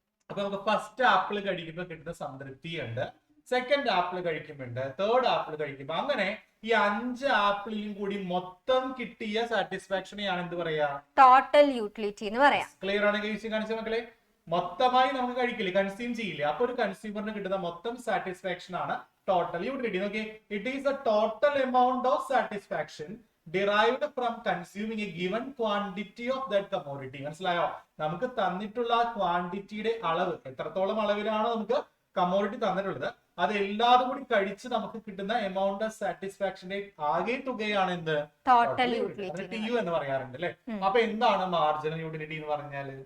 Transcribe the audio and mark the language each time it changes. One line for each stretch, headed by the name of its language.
Malayalam: അപ്പൊ നമുക്ക് first apple കഴിക്കുമ്പോൾ കിട്ടുന്ന സംതൃപ്തി ഉണ്ട്, സെക്കൻഡ് ആപ്പിൾ കഴിക്കുമ്പോണ്ട്, തേർഡ് ആപ്പിൾ കഴിക്കുമ്പോ, അങ്ങനെ ഈ 5 ആപ്പിളിലും കൂടി മൊത്തം കിട്ടിയ സാറ്റിസ്ഫാക്ഷനെയാണ് എന്ത് പറയാ? ടോട്ടൽ യൂട്ടിലിറ്റി എന്ന് പറയാം. ക്ലിയർ ആണ്? കാണിച്ച മക്കളെ, മൊത്തമായി നമുക്ക് കഴിക്കില്ലേ, കൺസ്യൂം ചെയ്യില്ലേ? അപ്പൊ ഒരു കൺസ്യൂമറിന് കിട്ടുന്ന മൊത്തം സാറ്റിസ്ഫാക്ഷൻ ആണ് ടോട്ടൽ യൂട്ടിലിറ്റി. നോക്കി,
English: It is a total amount of satisfaction derived from consuming a given quantity of that commodity.
Malayalam: മനസ്സിലായോ? നമുക്ക് തന്നിട്ടുള്ള ക്വാണ്ടിറ്റിയുടെ അളവ്, എത്രത്തോളം അളവിലാണോ നമുക്ക് കമ്മോഡിറ്റി തന്നിട്ടുള്ളത്, അത് എല്ലാതും കൂടി കഴിച്ച് നമുക്ക് കിട്ടുന്ന എമൗണ്ട് ഓഫ് സാറ്റിസ്ഫാക്ഷന്റെ ആകെ തുകയാണ് എന്ത്? Total utility. TU എന്ന് പറയാറുണ്ട് അല്ലെ? അപ്പൊ എന്താണ് മാർജിനൽ യൂട്ടിലിറ്റി എന്ന് പറഞ്ഞാൽ?